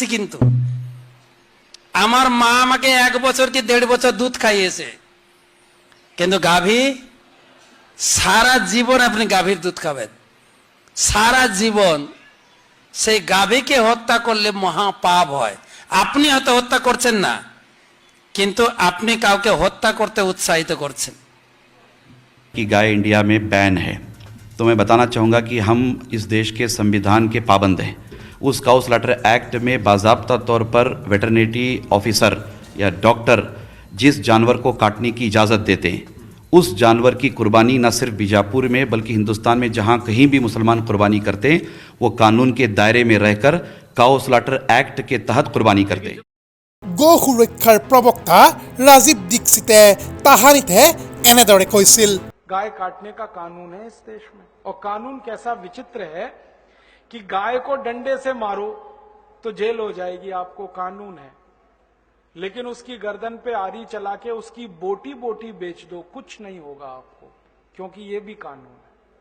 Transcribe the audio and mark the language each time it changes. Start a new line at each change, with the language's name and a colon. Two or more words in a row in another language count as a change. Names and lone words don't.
Bangla: কিন্তু আমার মা আমাকে 1 বছর কি 1.5 বছর দুধ খাইয়েছে, কিন্তু গাভী সারা জীবন আপনি গাভীর দুধ খাবেন, সারা জীবন। সেই গাভীকে হত্যা করলে মহা পাপ হয়। আপনি হয়তো হত্যা করছেন না, কিন্তু আপনি কাউকে হত্যা করতে উৎসাহিত করছেন।
Hindi: कि गाय इंडिया में बैन है, तो मैं बताना चाहूँगा कि हम इस देश के संविधान के पाबंद हैं। उस
English: cow slaughter act
Hindi: में बाज़ाब्ता तौर पर
English: veterinary officer
Hindi: या डॉक्टर जिस जानवर को काटने की इजाज़त देते हैं, उस जानवर की कुर्बानी न सिर्फ बीजापुर में बल्कि हिंदुस्तान में जहाँ कहीं भी मुसलमान कुर्बानी करते हैं, वो कानून के दायरे में रहकर
English: cow slaughter act
Hindi: के तहत कुर्बानी करते हैं।
Assamese: গো সুৰক্ষাৰ প্ৰবক্তা ৰাজীৱ দীক্ষিতে তাহানিতে এনেদৰে কৈছিল।
Hindi: गाय काटने का कानून है इस देश में, और कानून कैसा विचित्र है कि गाय को डंडे से मारो तो जेल हो जाएगी, आपको कानून है, लेकिन उसकी गर्दन पे आरी चला के उसकी बोटी बोटी बेच दो, कुछ नहीं होगा आपको, क्योंकि ये भी कानून है।